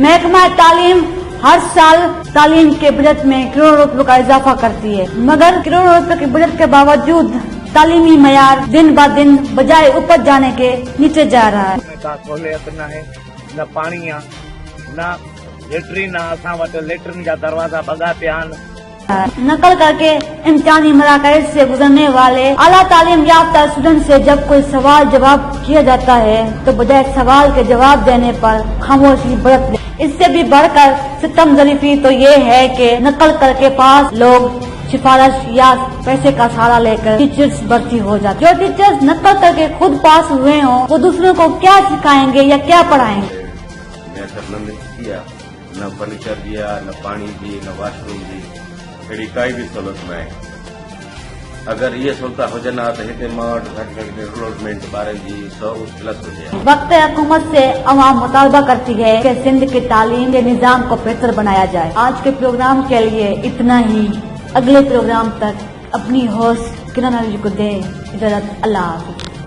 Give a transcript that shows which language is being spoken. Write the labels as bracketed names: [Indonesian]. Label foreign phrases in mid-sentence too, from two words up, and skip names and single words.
[Urdu] محکمہ تعلیم ہر سال تعلیم کے بجٹ میں کروڑوں روپے کا اضافہ کرتی ہے، مگر کروڑوں روپے کے بجٹ کے باوجود تعلیمی معیار دن بہ دن بجائے اوپر جانے کے نیچے جا رہا ہے. [Sindhi] सहूलियत न है, न पानी आ, न लेटरिन आ, असां वटि लेटरिन जा दरवाजा बगा पिया आहिनि। [Urdu] نقل کرکے امتحانی مراکز سے گزرنے والے اعلیٰ تعلیم یافتہ اسٹوڈنٹ سے جب کوئی سوال جواب کیا جاتا ہے تو بجائے سوال کے جواب دینے پر خاموشی برت لے. اس سے بھی بڑھ کر ستم ظریفی تو یہ ہے کہ نقل کرکے پاس لوگ سفارش یا پیسے کا سہارا لے کر ٹیچرز بھرتی ہو جاتے. جو ٹیچرز نقل کرکے خود پاس ہوئے ہوں وہ دوسروں کو کیا سکھائیں گے یا کیا پڑھائیں گے. [Sindhi] न फर्नीचर दिया, न पानी दी, न वॉशरूम दी, अहिड़ी काई भी सहूलियत न आहे। अगर ये सहूलियत हुजनि हा त हिते मां वटि घटि घटि डेवलपमेंट ॿारनि जी 100+ हुजे। [Urdu] وقت حکومت سے عوام مطالبہ کرتی ہے کہ سندھ کے تعلیم کے نظام کو بہتر بنایا جائے. آج کے پروگرام کے لیے اتنا ہی۔ اگلے پروگرام تک اپنی ہوسٹ کرن ندوی کو دے اجازت. اللہ حافظ.